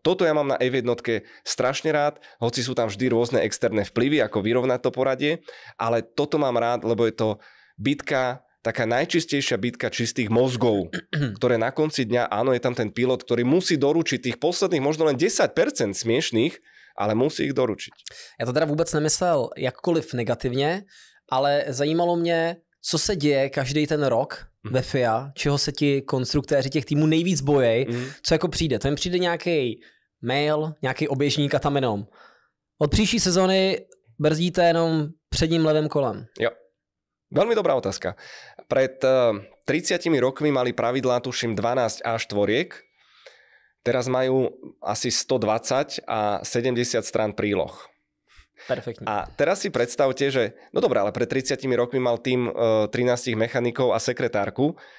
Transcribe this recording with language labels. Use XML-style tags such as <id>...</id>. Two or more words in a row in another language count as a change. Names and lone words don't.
<sk>Toto ja mám na F1 strašne rád, hoci sú tam vždy rôzne externé vplyvy, ako vyrovnať to poradie, ale toto mám rád, lebo je to bitka, taká najčistejšia bitka čistých mozgov, ktoré na konci dňa, áno, je tam ten pilot, ktorý musí doručiť tých posledných možno len 10% smiešných, ale musí ich doručit.</sk> <cs>Já to teda vůbec nemyslel jakkoliv negativně, ale zajímalo mě, co se děje každý ten rok ve FIA, čeho se ti konstruktéři těch týmů nejvíc bojí, co jako přijde. To jim přijde nějaký mail, nějaký oběžník a tam jenom. Od příští sezóny brzdíte jenom předním levým kolem. Jo.</cs> <sk>Veľmi dobrá otázka. Pred 30 rokmi mali pravidlá, tuším, 12 A4. Teraz majú asi 120 a 70 strán príloh. Perfektne. A teraz si predstavte, že no dobré, ale pred 30 rokmi mal tým 13 mechanikov a sekretárku.</sk>